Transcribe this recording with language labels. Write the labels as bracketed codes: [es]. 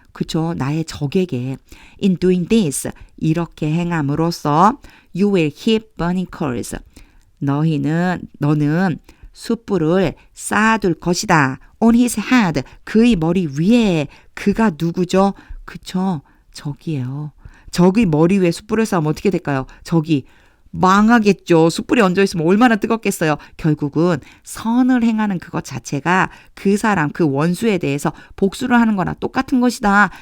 [ko] 그쵸? 나의 적에게. [en] In doing this. [ko] 이렇게 행함으로써 [en] you will heap burning coals. [ko] 너는 숯불을 쌓아둘 것이다. [en] On his head. [ko] 그의 머리 위에. 그가 누구죠? 그쵸? 적이에요. 적의 머리 위에 숯불을 쌓으면 어떻게 될까요? 적이 망하겠죠. 숯불이 얹어있으면 얼마나 뜨겁겠어요. 결국은 선을 행하는 그것 자체가 그 사람, 그 원수에 대해서 복수를 하는 거나 똑같은 것이다.